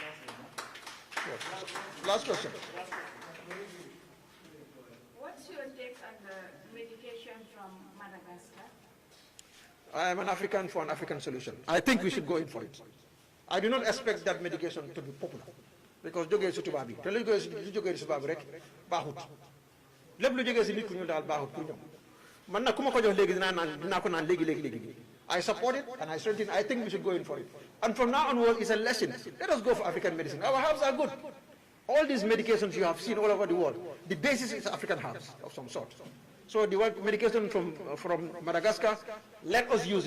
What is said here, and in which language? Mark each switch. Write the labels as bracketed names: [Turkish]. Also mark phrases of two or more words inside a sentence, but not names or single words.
[English] Yes. Last question. What's your take on the medication from Madagascar? I am an African for an African solution. I think we should go in for it. I do not expect that medication to be popular because [Wolof] jógee si tubaab bi te lu jógee si tubaab rek baaxut lépp lu jógee si nit ku ñu daal baaxut pour ñoom man nag ku ma ko jox léegi dinaa ko naan léegi. [English] I support it and I strengthen. I think we should go in for it. And from now onward, it's a lesson. Let us go for African medicine. Our herbs are good. All these medications you have seen all over the world, the basis is African herbs of some sort. So the medication from Madagascar, let us use it.